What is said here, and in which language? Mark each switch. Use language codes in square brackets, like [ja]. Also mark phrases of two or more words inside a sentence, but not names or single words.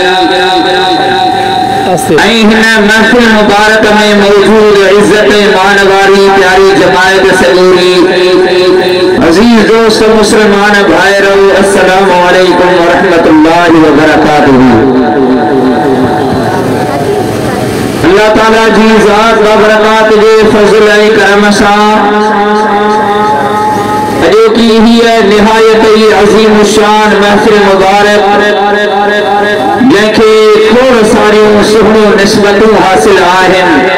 [sd] महफिल मुबारक में मौजूद इज्जत मानवारी प्यारी जमायत सगूरी अजीज दोस्त मुसलमान भाईरो [ar] السلام عليكم ورحمة الله وبركاته. [sd] अल्लाह ताला जी ज़ात व बरकात जे फज़ल ऐं करम सां अॼु की हीअ निहायत ई अज़ीम शान महफिल मुबारक जंहिंखे खोड़ सारियूं सुहिणियूं निस्बतूं हासिल आहिनि